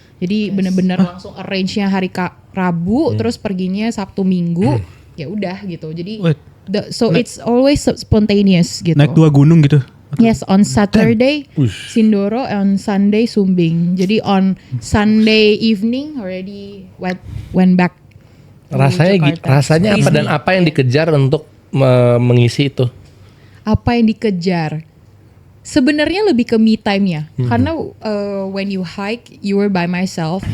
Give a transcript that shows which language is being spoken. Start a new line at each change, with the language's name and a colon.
Indonesian: Jadi bener-bener langsung arrange-nya hari Rabu terus perginya Sabtu Minggu ya udah gitu. Jadi
English: Wait. so it's always spontaneous gitu.
Indonesian: Naik 2 gunung gitu.
English: Yes, on Saturday Sindoro, on Sunday Sumbing. Jadi on Sunday evening already went back.
Indonesian: Rasanya apa dan apa yang dikejar untuk mengisi itu? Apa yang dikejar? Sebenarnya lebih ke me time-nya.
English: Karena when you hike, you were by myself.